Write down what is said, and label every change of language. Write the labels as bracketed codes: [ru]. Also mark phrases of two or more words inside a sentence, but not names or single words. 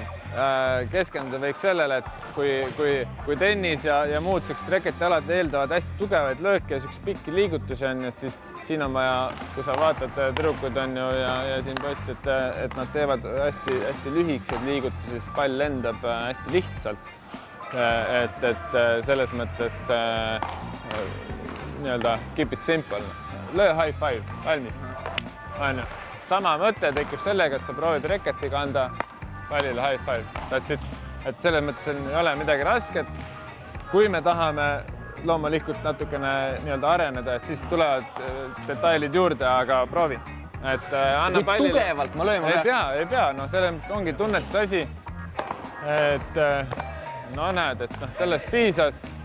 [et] Keskenduda võiks sellele, et kui tennis ja muud sellised reketialad eeldavad hästi tugevaid lööke ja selliseid pikki liigutusi on, et siis siin on vaja, kui sa vaatad tüdrukud on ju ja siin poiss, et nad teevad hästi lühikseid liigutusi, sest pall lendab hästi lihtsalt. Et selles mõttes [en] keep it simple. Löö high five, [et] valmis. Sama mõte tekib sellega, et sa proovid reketiga anda pallile [en] high five. That's it. [et] Et selles mõttes ei ole midagi rasket. Kui me tahame loomulikult natukene areneda, et siis tulevad detailid juurde, aga proovi. Et anna pallile. Kui tugevalt ma lööma ei pea. No selle ongi tunnetusasi. Et näed, et sellest piisas.